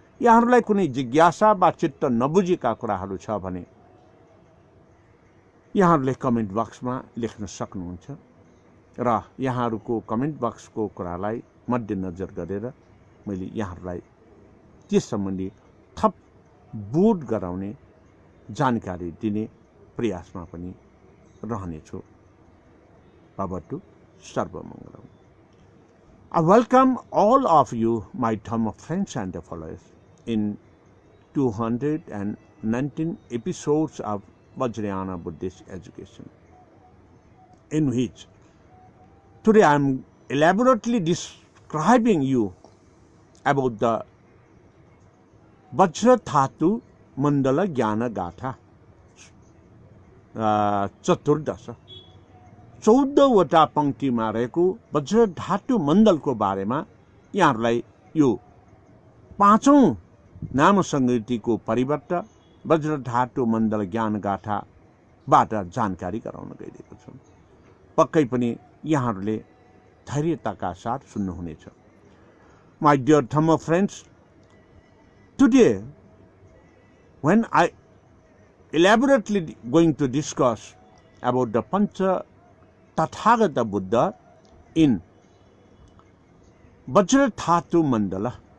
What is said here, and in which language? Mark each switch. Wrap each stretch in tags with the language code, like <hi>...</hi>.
<ne>यहाँहरूलाई कुनै जिज्ञासा वा चित्त नबुझेका कुराहरू छ भने यहाँहरूले कमेन्ट बक्समा लेख्न सक्नुहुन्छ र यहाँहरूको कमेन्ट बक्सको कुरालाई मध्यनजर गरेर मैले यहाँहरूलाई त्यस सम्बन्धी थप बोध गराउने जानकारी दिने प्रयासमा पनि रहनेछु।</ne> <sa>भवतु सर्वमङ्गलम्।</sa> <en>I welcome all of you, my Dhamma friends and followers, in 219 episodes of Vajrayana Buddhist Education, in which today I am elaborately describing you about the Vajradhatu Mandala Jnana Gatha</en> <ne>चतुर्दश 14वटा पंक्तिमा रहेको वज्रधातु मण्डलको बारेमा यहाँहरूलाई यो पाँचौं नाम संगीतिको परिवर्तन वज्रधातु मण्डल ज्ञान गाथाबाट जानकारी गराउन गइरहेको छु। पक्कै पनि यहाँहरूले धैर्यताका साथ सुन्नुहुनेछ।</ne> <en>My dear Dhamma friends, today when I elaborately going to discuss about the Pancha Tathagata Buddha in Vajradhatu Mandala.</en>